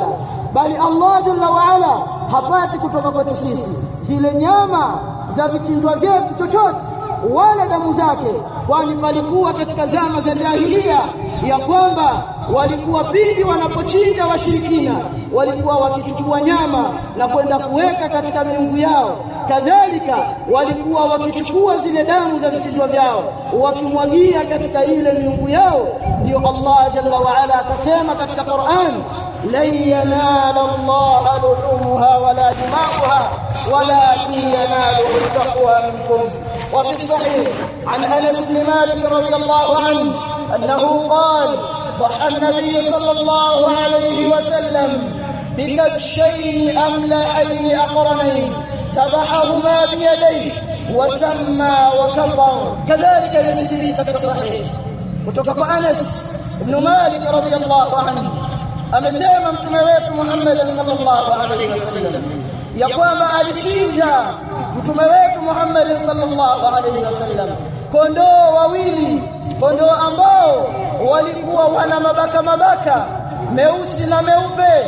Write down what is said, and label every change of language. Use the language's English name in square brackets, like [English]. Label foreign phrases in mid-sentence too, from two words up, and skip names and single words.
[Swahili] Bali Allah [Arabic] جل وعلا [Swahili] hapati kutoka kwetu sisi zile nyama za vichinjwa vyetu chochote wala damu zake, kwani palikuwa katika zama za jahiliya ya kwamba walikuwa pindi wanapochinja washirikina walikuwa wakichukua nyama na kwenda kuweka katika miungu yao, kadhalika walikuwa wakichukua zile damu za vichinjwa vyao wakimwagia katika ile miungu yao. Ndio Allah [Arabic] جل وعلا [Swahili] akasema katika Qur'an, [Arabic] لن ينال الله لحومها ولا دماؤها ولكن يناله التقوى منكم. وفي الصحيح عن أنس بن مالك رضي الله عنه أنه قال ضحى النبي صلى الله عليه وسلم بكبشين أملأين أقرنين ذبحهما بيديه وسمى وكبر. كذلك يمثل في الصحيح وتوقف أنس بن مالك رضي الله عنه [Swahili] amesema mtume wetu Muhammad [Arabic] صلى الله عليه وسلم [Swahili] ya kwamba alichinja mtume wetu Muhammad [Arabic] صلى الله عليه وسلم [Swahili] kondoo wawili, kondoo ambao walikuwa wana mabaka meusi na meupe.